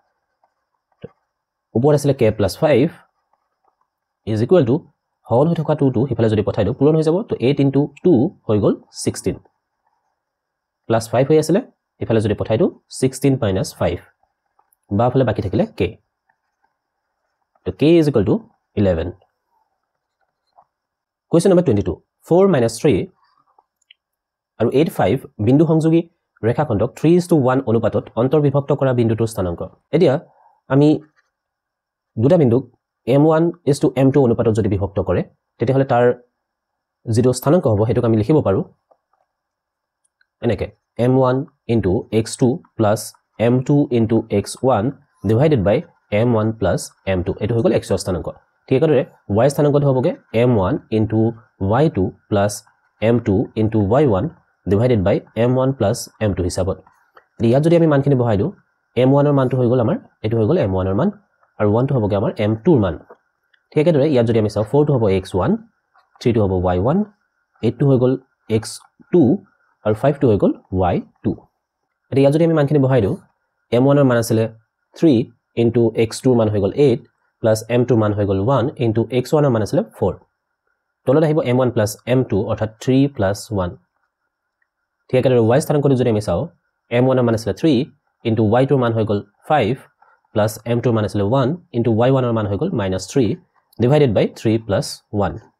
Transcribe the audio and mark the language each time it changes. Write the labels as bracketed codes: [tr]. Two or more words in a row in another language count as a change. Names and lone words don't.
[as] ওপৰত আছিল [en] k plus 5 is equal to [as] হল হৈ থকা 2 টো হিফালে যদি পঠাই দিও পূৰণ হৈ যাব তো 8 into 2 হৈ গল 16 plus 5 হৈ আছিল হিফালে যদি পঠাই দিও 16 minus 5 বাফালে বাকি থাকিলে k তো [en] k is equal to 11 question number 22 [as] 4 minus 3 আৰু 85 বিন্দু সংযোগী ৰেখাখণ্ডক 3:1 অনুপাতত অন্তৰ্বিভক্ত কৰা বিন্দুটোৰ স্থানাংক এতিয়া আমি দুটা বিন্দুক m1:m2 অনুপাতত যদি বিভক্ত কৰে তেতিয়া হলে তাৰ যেটো স্থানাংক হ'ব হেতুক আমি লিখিব পাৰো এনেকে [en] m1 into x2 plus m2 into x1 divided by m1 plus m2 [as] এটো হৈ গল x ৰ স্থানাংক ঠিক একেদৰে y স্থানাংকটো হ'বগে m1 [en] into y2 plus m2 into y1 divided by m1 plus m2 [as] হিসাবত ইয়াত যদি আমি মানখিনি বহাই দিও m1 ৰ মানটো হৈ গল আমাৰ এটো হৈ গল m1 ৰ মান আৰু 1 টো হ'বগে আমাৰ m2 ৰ মান ঠিক একেদৰে ইয়াত যদি আমি চাও 4 টো হ'ব x1 3 টো হ'ব y1 8 টো হৈ গল x2 আৰু 5 টো হৈ গল y2 এতিয়া ইয়াত যদি আমি মানখিনি বহাই দিও m1 ৰ মান আছিল 3 into x2 ৰ মান হৈ গল 8 plus m2 ৰ মান হৈ গল 1 into x1 ৰ মান আছিল 4 তলত আহিব m1 plus m2 অৰ্থাৎ 3 plus 1 ঠিক একেদৰে y স্থানাংকটো যদি আমি চাও m1 ৰ মান আছিল 3 into y2 ৰ মান হৈ গল 5 plus m2 ৰ মান আছিল 1 into y1 ৰ মান হৈ গল -3 [en] divided by 3 plus 1